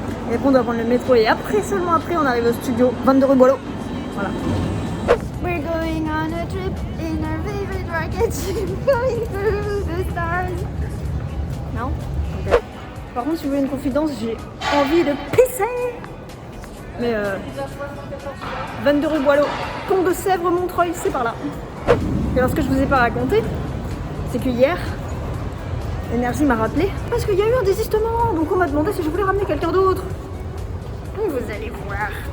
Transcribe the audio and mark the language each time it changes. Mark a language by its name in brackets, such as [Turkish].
[French] Et après on doit prendre le métro et après, seulement après, on arrive au studio 22 rue Boileau. Voilà. [English] We're going on a trip in our favorite rocket ship going through the stars. [French] Non? Ok. Par contre, si vous voulez une confidence, j'ai envie de pisser. Mais 22 rue Boileau, Pont de Sèvres, Montreuil, c'est par là. Et alors ce que je vous ai pas raconté, c'est que hier, Énergie m'a rappelé parce qu'il y a eu un désistement, donc on m'a demandé si je voulais ramener quelqu'un d'autre. Donc vous allez voir.